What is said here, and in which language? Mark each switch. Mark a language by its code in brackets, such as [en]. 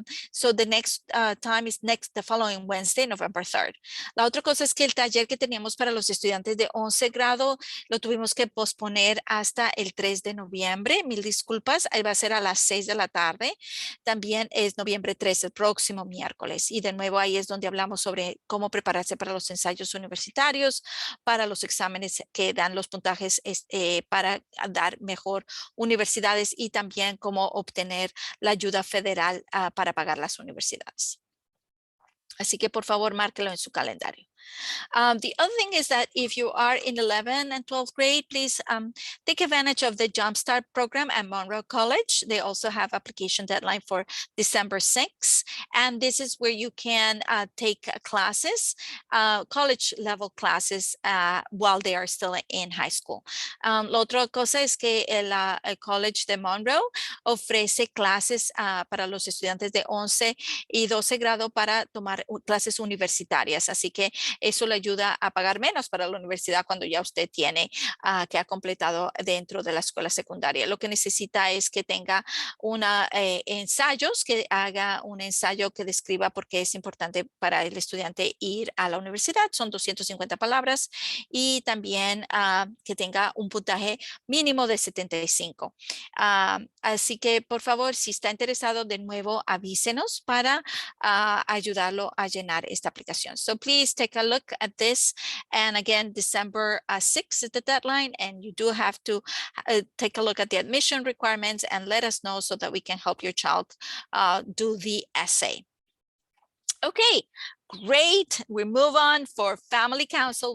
[en] So the next time is the following Wednesday, November 3rd. [es] La otra cosa es que el taller que teníamos para los estudiantes de 11 grado lo tuvimos que posponer hasta el 3 de noviembre. Mil disculpas, ahí va a ser a las 6 de la tarde. También es noviembre 3, el próximo miércoles. Y de nuevo ahí es donde hablamos sobre cómo prepararse para los ensayos universitarios, para los exámenes que dan los puntajes para dar mejor universidades, y también cómo obtener la ayuda federal para pagar las universidades. Así que por favor, márquelo en su calendario. [en] The other thing is that if you are in 11th and 12th grade, please take advantage of the Jumpstart program at Mural College. They also have application deadline for December 6th. And this is where you can take classes, college level classes, while they are still in high school. [es] La otra cosa es que el College de Monroe ofrece clases para los estudiantes de 11 y 12 grado para tomar clases universitarias. Así que eso le ayuda a pagar menos para la universidad cuando ya usted tiene que ha completado dentro de la escuela secundaria. Lo que necesita es que tenga ensayos, que haga un ensayo que describa por qué es importante para el estudiante ir a la universidad. Son 250 palabras, y también que tenga un puntaje mínimo de 75. Así que por favor, si está interesado, de nuevo avísenos para ayudarlo a llenar esta aplicación. [en] So please take a look at this. And again, December 6th is the deadline, and you do have to take a look at the admission requirements and let us know so that we can help your child do the essay. Okay, great. We move on for Family Council.